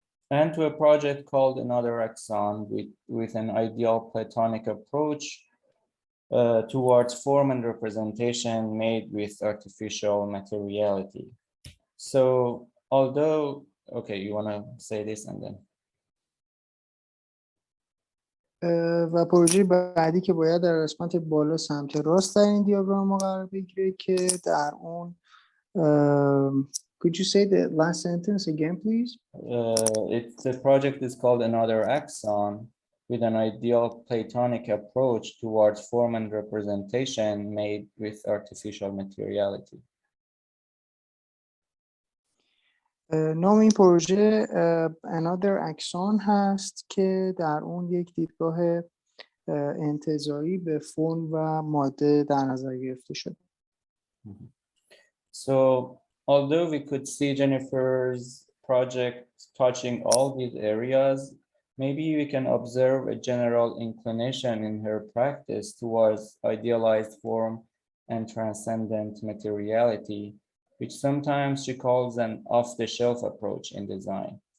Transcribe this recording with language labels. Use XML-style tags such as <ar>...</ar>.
<en>And to a project called Another Axon with an ideal Platonic approach towards form and representation made with artificial materiality. So although, okay, you want to say this and then.</en> <fa>و پروژه بعدی که باید در قسمت بالا سمت راست در این دیاگرام ما قرار بگیره که در اون</fa> <en>could you say the last sentence again please? The project is called Another Axon with an ideal Platonic approach towards form and representation made with artificial materiality.</en> <fa>نام این پروژه another axon هست که در اون یک دیدگاه انتزاعی به فرم و ماده در نظر گرفته شده.</fa> <en>So, although we could see Jennifer's project touching all these areas, maybe we can observe a general inclination in her practice towards idealized form and transcendent materiality, which sometimes she calls an off-the-shelf approach in design.</en>